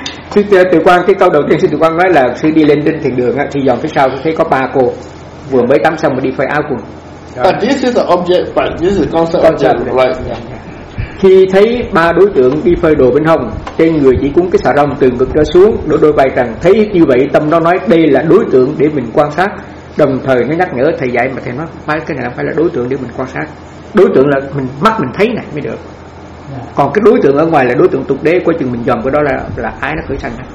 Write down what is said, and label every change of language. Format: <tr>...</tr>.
<vi>Sư Tử Quang, cái câu đầu tiên Sư Tử Quang nói là sư đi lên trên thềm đường thì dòng phía sau thấy có ba cô vừa mới tắm xong mà đi phơi áo quần.</vi> <en>But this is the object, but this is concept object, right? Yeah.</en> <vi>Khi thấy ba đối tượng đi phơi đồ bên hông, trên người chỉ cuốn cái xà rong từ ngực trở xuống, đôi vai trần, thấy như vậy tâm nó nói đây là đối tượng để mình quan sát. Đồng thời nó nhắc nhở thầy dạy mà thầy nói phải, cái này không phải là đối tượng để mình quan sát. Đối tượng là mình mắt mình thấy này mới được. Còn cái đối tượng ở ngoài là đối tượng tục đế, quá trình mình dòm cái đó là ái nó khởi sanh.</vi>